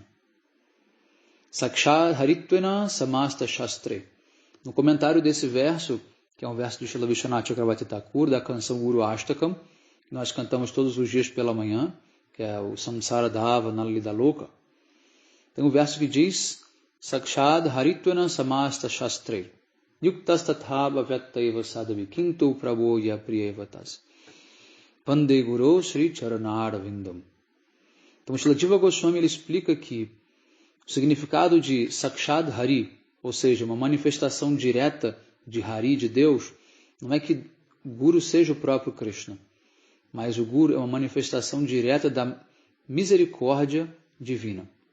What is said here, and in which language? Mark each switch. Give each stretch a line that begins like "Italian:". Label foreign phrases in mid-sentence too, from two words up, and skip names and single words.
Sanskrit: Sakshat Haritvena Samasta Shastre.
Portuguese: No comentário desse verso, que é um verso de Srila Vishwanath Chakravarti Thakur, da canção Guru Ashtakam, que nós cantamos todos os dias pela manhã, que é o Samsara Dava Nalida Loka, tem um verso que diz
Sanskrit: Sakshat Haritvena Samasta Shastre Yuktas Tathava Vyattaiva Sadhavi Kintu Prabhoya Priyevatas Pande Guru Sri Charanara Vindam.
Portuguese: Então, Srila Jiva Goswami ele explica que o significado de
Sanskrit: Sakshat Hari,
Portuguese: ou seja, uma manifestação direta de Hari, de Deus, não é que o Guru seja o próprio Krishna, mas o Guru é uma manifestação direta da misericórdia divina.